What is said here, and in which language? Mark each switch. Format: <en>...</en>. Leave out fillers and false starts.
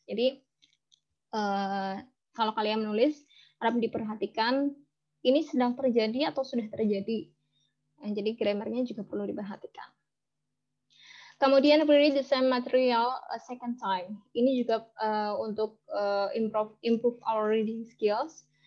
<id>Jadi kalau kalian menulis harap diperhatikan ini sedang terjadi atau sudah terjadi. Jadi grammarnya juga perlu diperhatikan. Kemudian</id> <en>read the same material a second time.</en> <id>Ini juga untuk</id> <en>improve our reading skills.</en>